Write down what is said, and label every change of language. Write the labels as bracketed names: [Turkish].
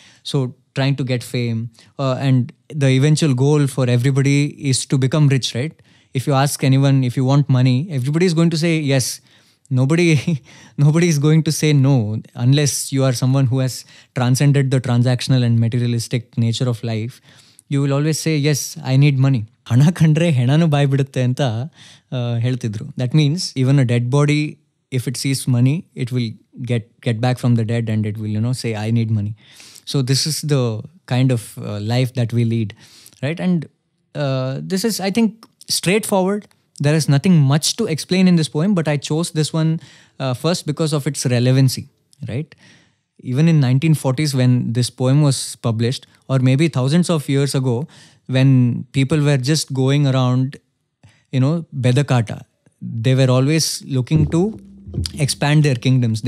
[English] So trying to get fame, and the eventual goal for everybody is to become rich, right? If you ask anyone if you want money, everybody is going to say yes. Nobody nobody is going to say no unless you are someone who has transcended the transactional and materialistic nature of life. You will always say yes, I need money. [Kannada] ಹಣ ಕಂಡ್ರೆ ಹೆಣನು ಬಾಯ್ ಬಿಡುತ್ತೆ ಅಂತ ಹೇಳ್ತಿದ್ರು. [English] That means even a dead body, if it sees money, it will get back from the dead and it will say I need money. So this is the kind of life that we lead, right? And this is, I think, straightforward. There is nothing much to explain in this poem, but I chose this one first because of its relevancy, right? Even in 1940s when this poem was published, or maybe thousands of years ago when people were just going around, bedakata, they were always looking to expand their kingdoms.